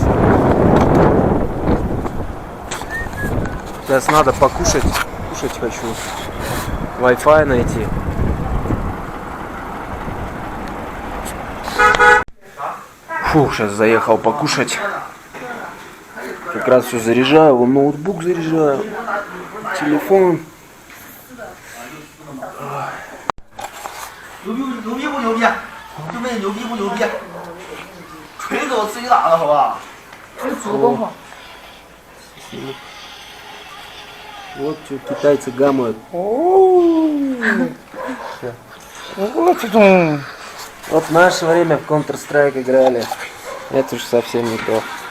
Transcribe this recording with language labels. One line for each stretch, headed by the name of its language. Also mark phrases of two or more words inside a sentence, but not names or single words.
Russian: Сейчас надо покушать, кушать хочу, Wi-Fi найти. Фух, сейчас заехал покушать. Как раз все заряжаю, вон ноутбук заряжаю, телефон.
Chinese: 牛逼不牛逼？对面牛逼不牛逼？锤子我自己打的好吧？
Russian: Вот что китайцы гамают. Вот в наше время в Counter-Strike играли. Это уж совсем не то.